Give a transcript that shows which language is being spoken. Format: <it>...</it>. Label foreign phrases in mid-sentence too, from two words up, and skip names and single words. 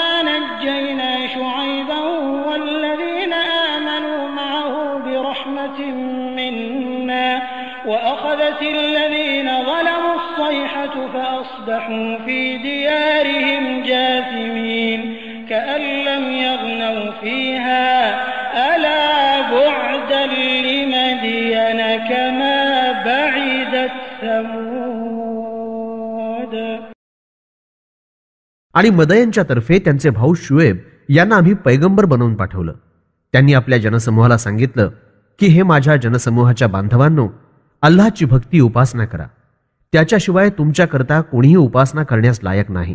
<ar>نجينا شعيبا والذين آمنوا معه برحمة منا وأخذت الذين ظلموا الصيحة فأصبحوا في ديارهم جاثمين كأن لم يغنوا فيها ألا بعدا لمدين كما بعدت ثمود.</ar> <mr>आणि मदयनच्या तर्फे त्यांचे भाऊ शुएब यांना आम्ही पैगंबर बनवून पाठवलं. त्यांनी आपल्या जनसमूहाला सांगितलं की हे माझ्या जनसमूहाच्या बांधवांनो, अल्लाहची भक्ती उपासना करा, त्याच्याशिवाय तुमच्याकरता कोणीही उपासना करण्यास लायक नाही.</mr>